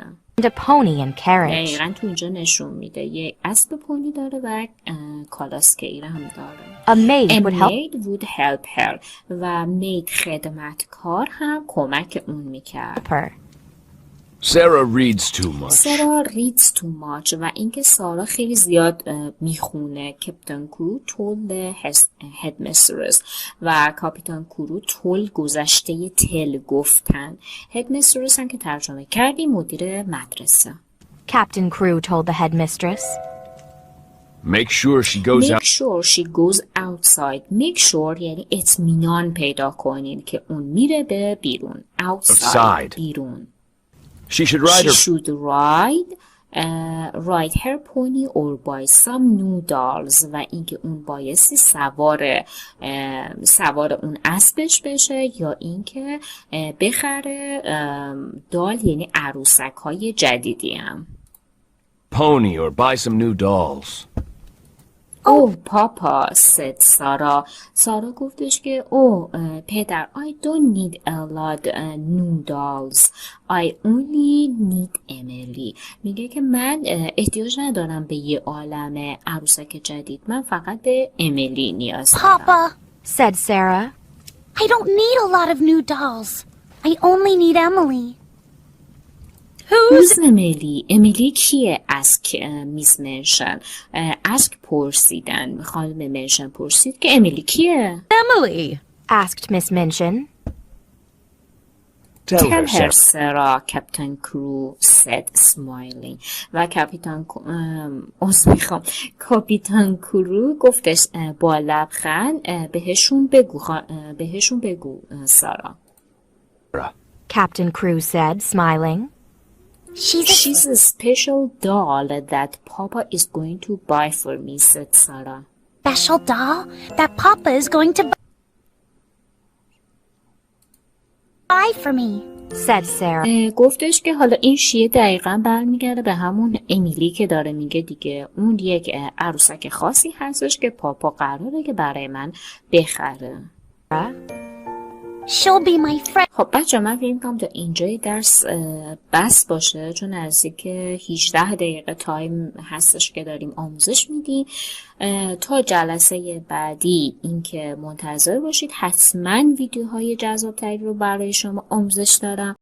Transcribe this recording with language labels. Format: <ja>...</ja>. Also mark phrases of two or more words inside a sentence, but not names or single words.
<en>And a pony and carriage.</en> <fa>دقیقا تو اینجا نشون میده یه اسب پونی داره و کالاسکه هم داره.</fa> <en>A maid A would help maid would help her.</en> <fa>و maid خدمتکار هم کمک اون میکرد.</fa> <en>her. Sarah reads too much. Sarah reads too much.</en> <fa>و اینکه سارا خیلی زیاد میخونه.</fa> <en>کاپیتان کرو told the headmistress.</en> <fa>و کاپیتان کرو told گذشته تل گفتن. headmistress هم که ترجمه کردی مدیر مدرسه.</fa> <en>Captain Crew told the headmistress. Make sure she goes Make out. sure she goes outside. Make sure</en> <fa>یعنی اطمینان پیدا کنین که اون میره به بیرون.</fa> <en>Outside. بیرون. She should ride She her. should ride her pony or buy some new dolls.</en> <fa>و اینکه اون بایستی سوار اون اسبش بشه یا اینکه بخره دال یعنی عروسک های جدیدی هم.</fa> <en>Pony or buy some new dolls. Oh, Papa, said سارا.</en> <fa>سارا گفتش که پدر,</fa> <en>I don't need a lot new dolls. I only need Emily.</en> <fa>میگه که من احتیاج ندارم به یه عالم عروسک جدید. من فقط به امیلی نیاز دارم.</fa> <en>Papa, said Sarah. I don't need a lot of new dolls. I only need Emily.</en> <fa>Who's امیلی؟ امیلی کیه؟ ask میس منشن. ask پرسیدن. خانم منشن پرسید که امیلی کیه؟</fa> <en>Emily. Asked Miss Minchin. Tell Tell her, her, Sarah. Sarah, Captain Crew said, smiling.</en> <fa>و کاپیتان کرو گفتش با لبخند بهشون بگو سارا.</fa> <en>Captain Crew said, smiling. She's a special doll that Papa is going to buy for me, said Sarah. Special doll that Papa is going to buy for me. Said Sarah.</en> <fa>گفتش که حالا این شیه دقیقا برمیگرده به همون امیلی که داره میگه دیگه. اون یک عروسک خاصی هستش که پاپا قراره که برای من بخره.</fa> <en>She'll be my friend.</en> <fa>خب بچه من فکر می‌کنم تا اینجای درس بس باشه چون نزدیک 18 دقیقه تایم هستش که داریم آموزش میدیم. تا جلسه بعدی اینکه منتظر باشید، حتما ویدیوهای جذاب تری رو برای شما آموزش دارم.</fa>